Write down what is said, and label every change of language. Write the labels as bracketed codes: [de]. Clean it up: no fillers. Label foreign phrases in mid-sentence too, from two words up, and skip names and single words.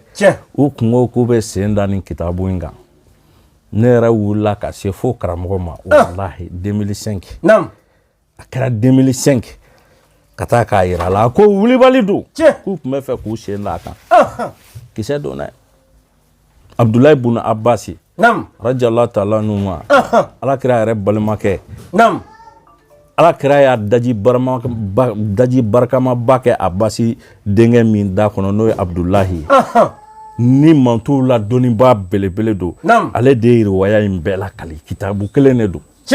[bm] U kungo k'u bɛ sen da nin kitabu in kan. Ne yɛrɛ wulila ka se fo karamɔgɔ ma, wallahi 2005. A kɛra 2005 ka taa k'a yira a la ko wulibali don, k'u tun bɛ fɛ k'u sen da a kan. Kisɛ don dɛ. Abdulayi ibn Abbas [ar] رضي الله تعالى عنهما, [bm] Ala kira yɛrɛ balimakɛ, Ala kira y'a daji barkamaba kɛ Abasi denkɛ min da kɔnɔ n'o ye Abdulahi. Ni mantow la dɔnnibaa belebele don, ale de ye riwaya in bɛɛ lakali, kitabu kelen de don.